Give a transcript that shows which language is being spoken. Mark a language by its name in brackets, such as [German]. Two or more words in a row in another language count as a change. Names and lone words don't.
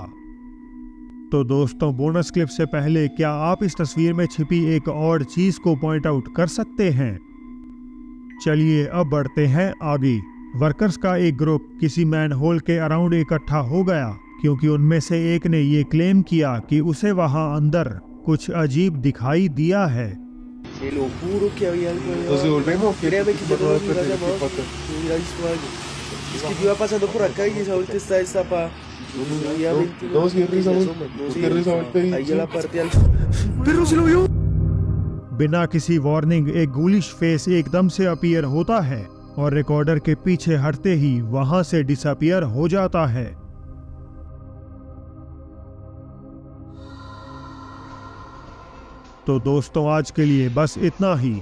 [Hindi] तो दोस्तों, बोनस क्लिप से पहले क्या आप इस तस्वीर में छिपी एक और चीज को [English] point out [Hindi] कर सकते हैं? चलिए अब बढ़ते हैं आगे। वर्कर्स का एक ग्रुप किसी मैनहोल के अराउंड इकट्ठा हो गया क्योंकि उनमें से एक ने ये क्लेम किया कि उसे वहां अंदर कुछ अजीब दिखाई दिया है। [Spanish] Te lo juro que había algo allá. Nos devolvemos. Créeme que yo no lo hubiera llamado. Hubiera visto algo. Es que yo iba pasando por acá y esa vuelta está destapada. Obviamente. No, si es risa, ¿por qué risa ahorita? Ahí ya la parte al. ¡Perro se lo vio! [Hindi] बिना किसी वार्निंग एक [English] ghoulish face [Hindi] एकदम से अपीयर होता है और रिकॉर्डर के पीछे हटते ही वहां से डिसअपीयर हो जाता है। तो दोस्तों आज के लिए बस इतना ही।